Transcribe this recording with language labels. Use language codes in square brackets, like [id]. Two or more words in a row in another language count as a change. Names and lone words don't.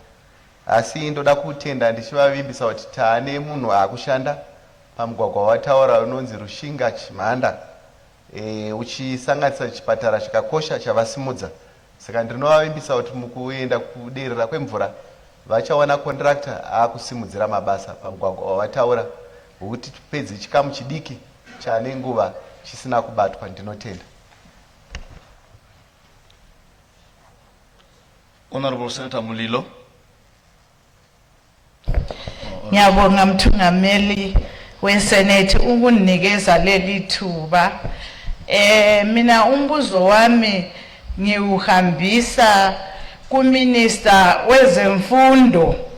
[sn] Asi ndoda kutenda ndichivavimbisa kuti taane munhu akushanda pamugwagwa wataura unonzi Rushinga Chimhanda uchisanganisa chipatara chakakosha chavasimudza. Saka ndinovavimbisa kuti mukuenda kuderera kwemvura vachawana contractor akusimudzira mabasa pamugwagwa wataura kuti tupedze chikamu chidiki chane nguva chisina kubatwa. Ndinotenda. [en] Honorable Senator Mulilo. [nd] Ngiyabonga mthungameli weSenate ukunikeza leli thuba. Mina umbuzo wami ngiuhambisa kuMinister wezemfundo.